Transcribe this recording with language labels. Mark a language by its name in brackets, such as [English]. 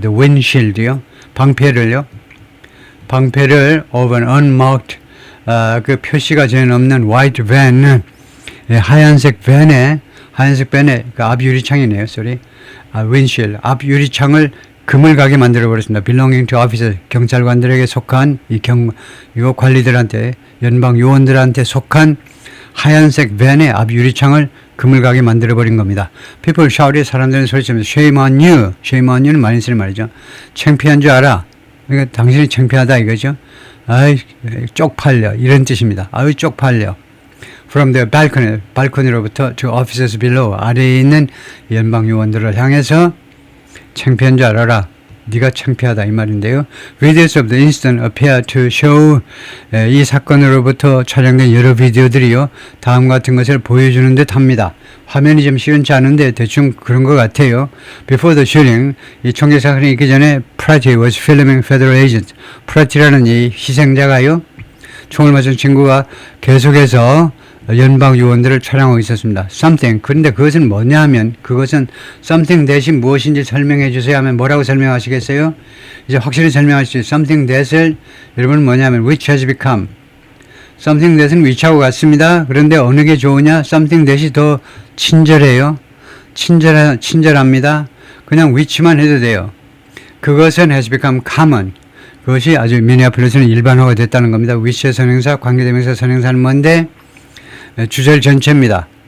[English] The windshield [Korean] 요, 방패를 [English] of an unmarked, [Korean] 그 표시가 전혀 없는 [English] white van, [Korean] 하얀색 밴에 그 앞 유리창이네요. [English] sorry. [Korean] windshield, 앞 유리창을 금을 가게 만들어 버렸습니다. [English] belonging to officers, [Korean] 경찰관들에게 속한 이거 관리들한테, 연방 요원들한테 속한 하얀색 밴의 앞 유리창을 금을 가게 만들어 버린 겁니다. [English] people shouted, [Korean] 사람들은 소리치면서 [English] shame on you. [Korean] shame on you는 많이 쓰는 말이죠. 창피한 줄 알아. 그러니까 당신이 창피하다 이거죠. 아이 쪽팔려, 이런 뜻입니다. 아유 쪽팔려. [English] From the balcony, [Korean] 발코니로부터 [English] to officers below, [Korean] 아래에 있는 연방 요원들을 향해서 창피한 줄 알아라. 네가 창피하다 이 말인데요. [English] Videos of the incident appear to show, [Korean] 이 사건으로부터 촬영된 여러 비디오들이요, 다음 같은 것을 보여주는 듯 합니다. 화면이 좀 시원치 않은데 대충 그런 것 같아요. [English] Before the shooting, [Korean] 이 총격 사건이 있기 전에 [English] Pratt was filming federal agents. [Korean] Pratt이라는 이 희생자가요, 총을 맞은 친구가 계속해서 연방 요원들을 촬영하고 있었습니다. [English] something. [Korean] 그런데 그것은 뭐냐 하면, 그것은 something 대신 무엇인지 설명해 주세요 하면 뭐라고 설명하시겠어요? 이제 확실히 설명하시죠. [English] something that을 [Korean] 여러분은 뭐냐 하면 [English] which has become. [Korean] something that은 which하고 같습니다. 그런데 어느 게 좋으냐? something that이 더 친절해요. 친절합니다. 그냥 which만 해도 돼요. 그것은 [English] has become common. [Korean] 그것이 아주 미네아폴리스는 일반화가 됐다는 겁니다. 위치의 선행사, 관계대명사 선행사는 뭔데? 주절 전체입니다.